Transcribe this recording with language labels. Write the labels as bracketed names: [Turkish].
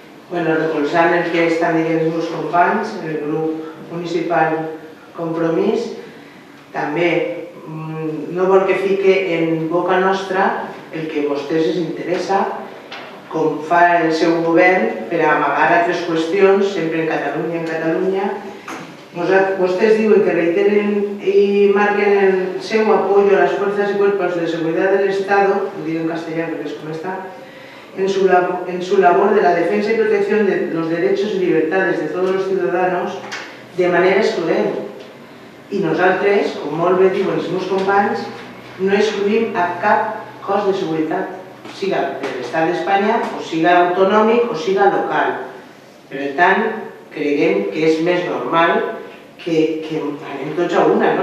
[Catalan] Recolzant el que estan dient els meus companys, el grup municipal Compromís, també no vol que fique en boca nostra el que a vostès els interessa, com fa el seu govern per amagar altres qüestions, sempre en Catalunya. Vostès diuen que reiteren y marquen el seu [Spanish] apoyo a las fuerzas y cuerpos de seguridad del Estado, lo digo en castellano porque es como está, en su labor de la defensa y protección de los derechos y libertades de todos los ciudadanos [Catalan] de manera excloent. I nosaltres, com molt bé diuen els meus companys, no excluïm a cap cos de seguretat, siga de l'Estat d'Espanya, o siga autonòmic, o siga local. Per tant, creiem que és més normal que anem tots a una.